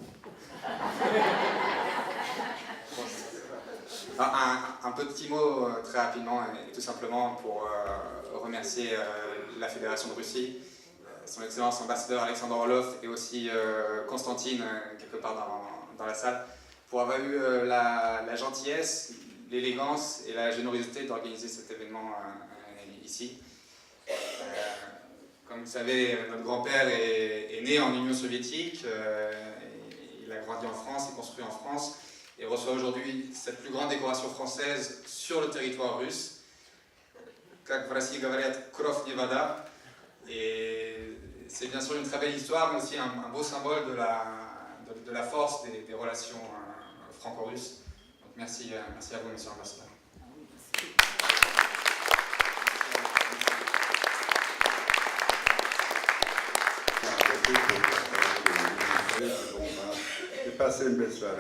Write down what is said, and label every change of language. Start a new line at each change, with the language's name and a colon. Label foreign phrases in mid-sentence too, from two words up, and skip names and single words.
French: Un petit mot très rapidement et tout simplement pour remercier la Fédération de Russie, son Excellence ambassadeur Alexandre Orlov et aussi Constantine quelque part dans la salle pour avoir eu la gentillesse, l'élégance et la générosité d'organiser cet événement ici. Comme vous savez, notre grand-père est né en Union soviétique, il a grandi en France, il est construit en France et reçoit aujourd'hui cette plus grande décoration française sur le territoire russe.
Russian: Как в России говорят, кровь не вода.
French: Et c'est bien sûr une très belle histoire, mais aussi un beau symbole de la force des relations franco-russes. Donc merci à vous, monsieur l'ambassadeur. Passer une belle soirée.